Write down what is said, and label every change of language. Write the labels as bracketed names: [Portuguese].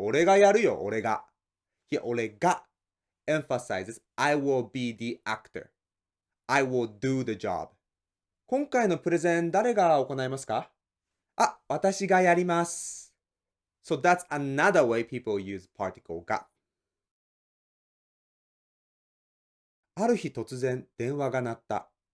[Japanese] 俺がやるよ。俺が。いや、俺が [English] emphasizes I will be the actor. I will do the job. [Japanese] 今回のプレゼン誰が行いますか私がやります。 [English] So that's another way people use particle が。 [Japanese] ある日突然電話が鳴った。